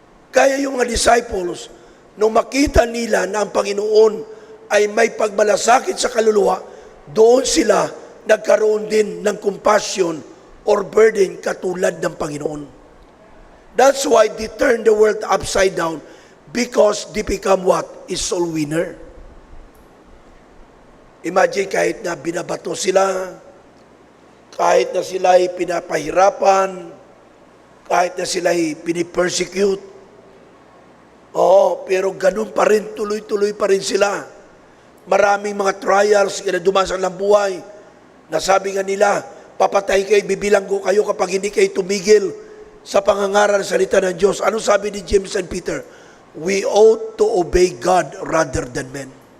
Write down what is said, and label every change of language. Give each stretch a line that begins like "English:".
Filipino: Kaya yung mga disciples, nung makita nila na ang Panginoon ay may pagmalasakit sa kaluluwa, doon sila nagkaroon din ng compassion or burden katulad ng Panginoon.
English: That's why they turned the world upside down, because they become what? Is soul winner.
Filipino: Imagine kahit na binabato sila, kahit na sila ay pinapahirapan, kahit na sila ay pinipersecute, pero ganun pa rin, tuloy-tuloy pa rin sila. Maraming mga trials na dumasang ng buhay. Nasabi nga nila, papatay kayo, bibilanggo kayo kapag hindi kayo tumigil sa pangangaral ng salita ng Diyos. Ano sabi ni James and Peter?
English: We ought to obey God rather than men.